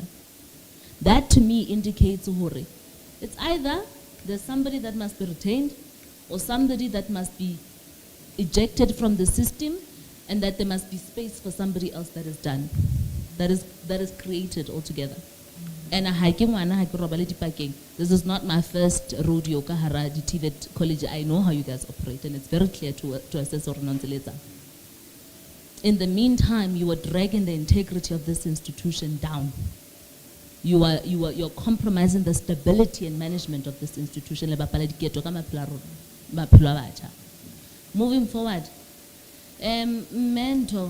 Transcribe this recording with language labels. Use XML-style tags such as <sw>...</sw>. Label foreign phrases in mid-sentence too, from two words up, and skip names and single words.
<en>That to me indicates Uhuri. It's either there's somebody that must be retained or somebody that must be ejected from the system, and that there must be space for somebody else that is done, that is created altogether. And this is not my first rodeo</en> <st>ka hara di</st> <en>TVET college. I know how you guys operate, and it's very clear to Assessor Nonzeleza. In the meantime, you are dragging the integrity of this institution down. You're compromising the stability and management of this institution. Moving forward, mentor.</en>